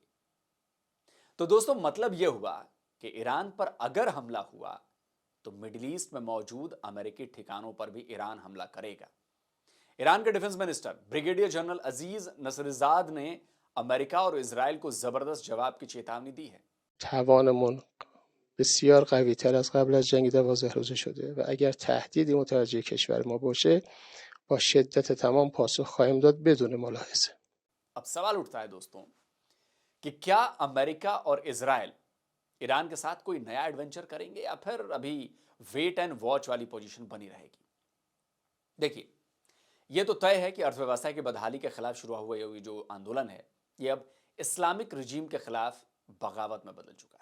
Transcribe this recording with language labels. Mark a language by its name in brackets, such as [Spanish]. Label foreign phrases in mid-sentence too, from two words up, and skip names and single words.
[Hindi] तो दोस्तों, मतलब यह हुआ कि ईरान पर अगर हमला हुआ तो मिडिल ईस्ट में मौजूद अमेरिकी ठिकानों पर भी ईरान हमला करेगा। ईरान के [English] defense minister brigadier general [Hindi] अजीज नसरिजाद ने अमेरिका और इजराइल को जबरदस्त जवाब की चेतावनी दी है। [Persian] توانمون بسیار قوی تر از قبل از جنگ 12 روزه شده و اگر تهدیدی متوجه کشور ما باشه با شدت تمام پاسخ خواهیم داد بدون ملاحظه. [Hindi] अब सवाल उठता है दोस्तों कि क्या अमेरिका और इजराइल ईरान के साथ कोई नया एडवेंचर करेंगे या फिर अभी [English] wait and watch [Hindi] वाली पोजीशन बनी रहेगी। देखिए, यह तो तय है कि अर्थव्यवस्था की बदहाली के खिलाफ शुरू हुआ ये जो आंदोलन है यह अब [English] Islamic regime [Hindi] के खिलाफ बगावत में बदल चुका है।